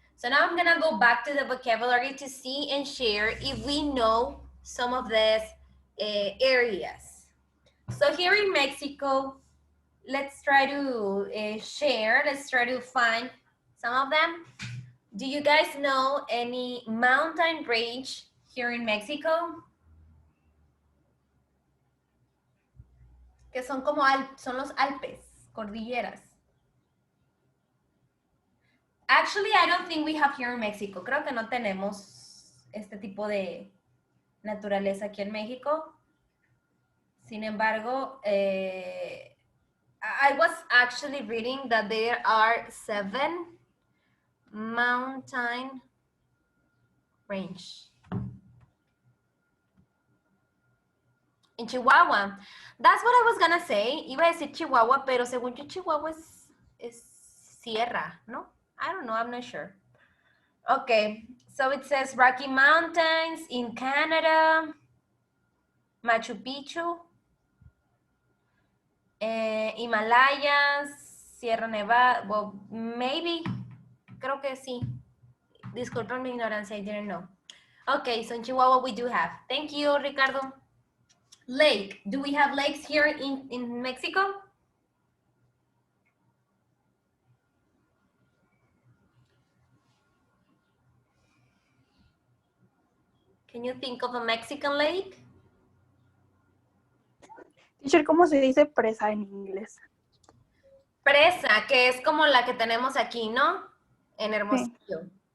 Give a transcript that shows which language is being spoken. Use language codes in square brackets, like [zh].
[en] So now I'm gonna go back to the vocabulary to see and share if we know some of these areas. So here in Mexico, let's try to share, let's try to find some of them. Do you guys know any mountain range here in Mexico? [es] Que son como son los Alpes, cordilleras. [en] Actually, I don't think we have here in Mexico. [es] Creo que no tenemos este tipo de naturaleza aquí en México. Sin embargo, [en] I was actually reading that there are 7 mountain range in Chihuahua. That's what I was gonna say. [es] Iba a decir Chihuahua, pero según yo Chihuahua es sierra, ¿no? [en] I don't know, I'm not sure. Okay, so it says Rocky Mountains in Canada, Machu Picchu, Himalayas, Sierra Nevada, well, maybe, [es] creo que sí. Disculpen mi ignorancia, [en] I didn't know. Okay, so in Chihuahua we do have. Thank you, Ricardo. Lake, do we have lakes here in Mexico? Can you think of a Mexican lake? [es] Teacher, ¿cómo se dice presa en inglés? Presa, que es como la que tenemos aquí, ¿no? En Hermosillo. Sí.